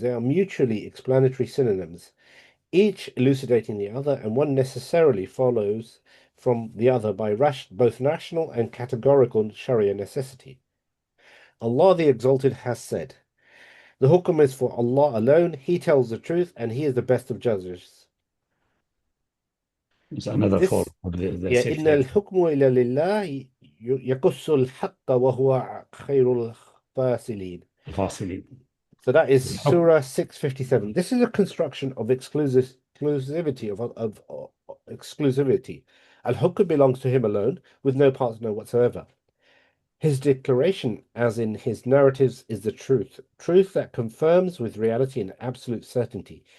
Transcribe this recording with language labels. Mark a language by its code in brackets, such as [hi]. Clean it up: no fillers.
[en] They are mutually explanatory synonyms, each elucidating the other, and one necessarily follows from the other by both national and categorical Sharia necessity. Allah the Exalted has said, "The hukum is for Allah alone. He tells the truth, and He is the best of judges." It's another form of the [ar] إن الحكم إلا لله يقص الحق وهو خير الفاصلين. [en] So that is Surah 657. This is a construction of exclusivity of exclusivity. Al-Hukm belongs to him alone, with no partner whatsoever. His declaration, as in his narratives, is the truth that confirms with reality and absolute certainty.